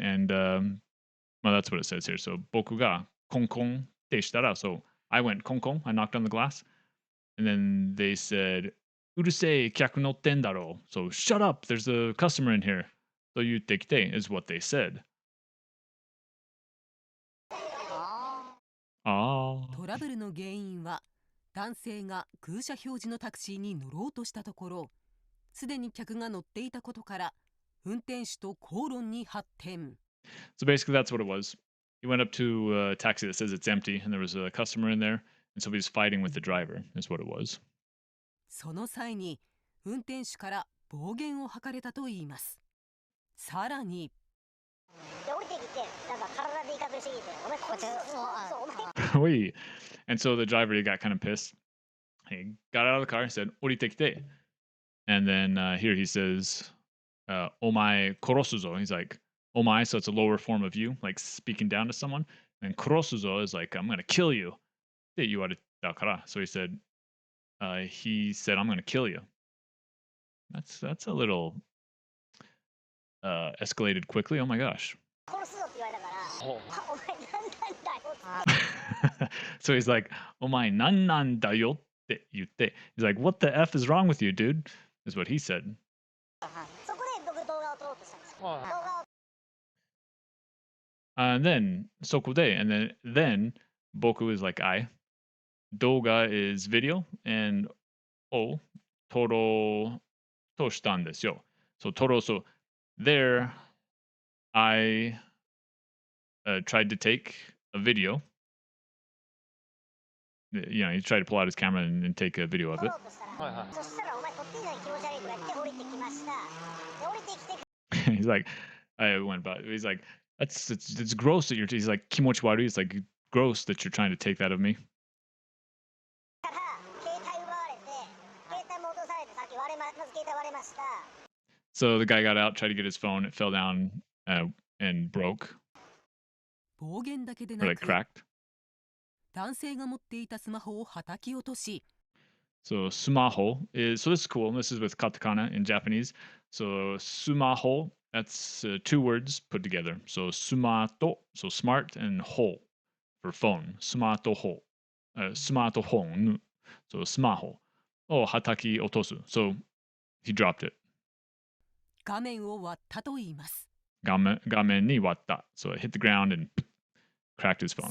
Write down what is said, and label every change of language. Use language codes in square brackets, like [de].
[en] And well, that's what it says here. So [ja] boku ga kong kong de shitara. [en] So I went kong kong. I knocked on the glass, and then they said, [ja] "Urusei kyaku notten daro." [en] So shut up. There's a customer in here. So you tekite is what they said. Ah. [ja] トラブルの原因は男性が空車表示のタクシーに乗ろうとしたところすでに客が乗っていたことから運転手と口論に発展。 [en] So basically, that's what it was. He went up to a taxi that says it's empty, and there was a customer in there, and so he was fighting with the driver, is what it was. [ja] その際に運転手から暴言を吐かれたといいます。さらにで降りてきてなんか体で威嚇しすぎてお前こっちそうお前 [en] Wait. And so the driver, he got kind of pissed. He got out of the car and said, [ja] 降りてきて. [en] And then here he says, [ja] お前殺すぞ. [en] He's like, お前, so it's a lower form of you, like speaking down to someone. And [ja] 殺すぞ [en] is like, I'm going to kill you. [ja] って言われたから. [en] So he said, I'm going to kill you. That's a little escalated quickly. Oh my gosh. [ja] 殺すぞって言われたからお前なんなんだよ [en] So he's like, [ja] お前なんなんだよって言って [en] he's like, what the F is wrong with you, dude? Is what he said. [ja] そこで僕動画を撮ろうとしたんですよ動画を [en] And then [ja] そこで [en] and then 僕 is like I. 動画 is video and [ja] を撮ろうとしたんですよ。 [en] So 撮ろう so there I tried to take a video. You know, he tried to pull out his camera and take a video of [ja] 撮 [en] it. [ja] ろうとしたらそしたらお前撮ってんのに気持ち悪いとか言って降りてきましたで降りてきて [en] He's like, I went about. He's like, it's gross that you're. He's like, [ja] 気持ち悪い. [en] It's like gross that you're trying to take that of me. [ja] から携帯奪われて携帯も落とされてさっき割れまず携帯割れました [en] So the guy got out, tried to get his phone. It fell down and broke [ja] 暴言だけで [en] or [ja] な [en] like [ja] く [en] cracked. [ja] 男性が持っていたスマホを叩き落とし [en] So sumaho is so this is cool. This is with katakana in Japanese. So sumaho, that's two words put together. So sumato, so smart, and ho for phone. Sumato ho, sumato hon. So smaho. Oh, hataki otosu. So he dropped it. [ja] 画面を割ったといいます。 Gamen ni watta. [en] So it hit the ground and cracked his phone.